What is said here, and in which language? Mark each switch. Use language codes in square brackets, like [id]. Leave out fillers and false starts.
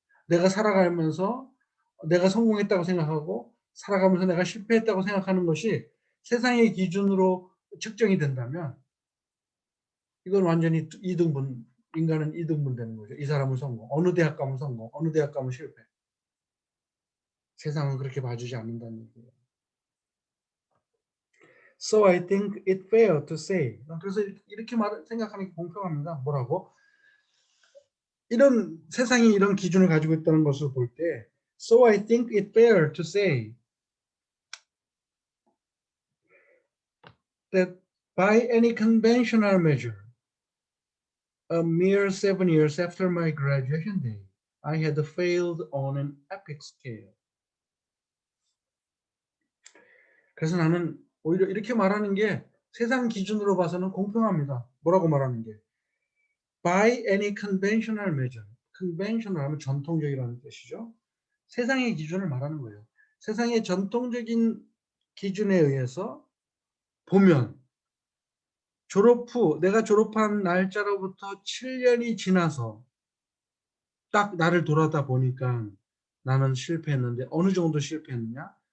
[ko] 내가 살아가면서 내가 성공했다고 생각하고 살아가면서 내가 실패했다고 생각하는 것이 세상의 기준으로 측정이 된다면, 이건 완전히 이등분, 인간은 이등분 되는 거죠. 이 사람은 성공, 어느 대학 가면 성공, 어느 대학 가면 실패. 세상은 그렇게 봐주지 않는다는 얘기예요. [en] So I think it fair to say. [ko] 그래서 이렇게 생각하는 게 공평합니다. 뭐라고? [en] 이런 세상이 이런 기준을 가지고 있다는 것을 볼 때, so I think it fair to say that by any conventional measure, a mere 7 years after my graduation day, I had failed on an epic scale. [ko] 그래서 나는 오히려 이렇게 말하는 게 세상 기준으로 봐서는 공평합니다. 뭐라고 말하는 게? [en] By any conventional measure. [ko] conventional 하면 전통적이라는 뜻이죠. 세상의 기준을 말하는 거예요. 세상의 전통적인 기준에 의해서 보면, 내가 졸업한 날짜로부터 7년이 지나서 딱 나를 돌아다 보니까 나는 실패했는데, 어느 정도 실패했느냐?